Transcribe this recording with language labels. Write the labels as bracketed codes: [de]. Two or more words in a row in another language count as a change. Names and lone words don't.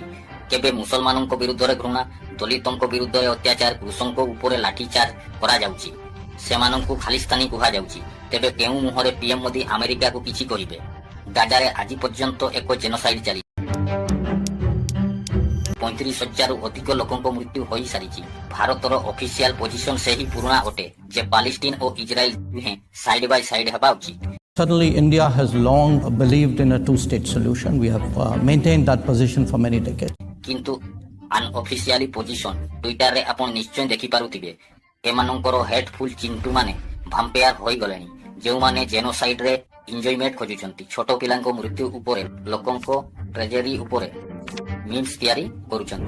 [or] କେବେ ମୁସଲମାନଙ୍କ ବିରୁଦ୍ଧରେ ଘୃଣା, ଦଳିତଙ୍କ ବିରୁଦ୍ଧରେ ଅତ୍ୟାଚାର, କୃଷକଙ୍କ ଉପରେ ଲାଠିଚାର୍ଜ କରାଯାଉଛି, ସେମାନଙ୍କୁ ଖାଲିସ୍ତାନୀ କୁହାଯାଉଛି, ତେବେ କେଉଁ ମୁହଁରେ ପିଏମ୍ ମୋଦି ଆମେରିକାକୁ କିଛି କହିବେ? ଗାଜାରେ ଆଜି ପର୍ଯ୍ୟନ୍ତ ଏକ ଜେନୋସାଇଡ୍ ଚାଲିଛି। 35,000ରୁ ଅଧିକ ଲୋକଙ୍କ ମୃତ୍ୟୁ ହୋଇସାରିଛି। ଭାରତର [en] official position [or] ସେହି ପୁରୁଣା ଅଟେ ଯେ ପାଲେଷ୍ଟିନ ଓ ଇସ୍ରାଏଲ ଦୁହେଁ [en] side by side [or] ହେବା ଉଚିତ। [en] Certainly, India has long believed in a two-state solution. We have maintained that position for many decades. [or] କିନ୍ତୁ [en] unofficially position [or] ଟ୍ୱିଟରରେ ଆପଣ ନିଶ୍ଚୟ ଦେଖିପାରୁଥିବେ, ଏମାନଙ୍କର ହେଟଫୁଲ ଚିଣ୍ଟୁ ମାନେ ଭାମ୍ପେୟାର ହୋଇଗଲେଣି, ଯେଉଁମାନେ ଜେନୋସାଇଡରେ ଏନ୍ଜୟମେଣ୍ଟ ଖୋଜୁଛନ୍ତି। ଛୋଟ ପିଲାଙ୍କ ମୃତ୍ୟୁ ଉପରେ, ଲୋକଙ୍କ ଟ୍ରେଜେରୀ ଉପରେ ମିମ୍ସ ତିଆରି କରୁଛନ୍ତି।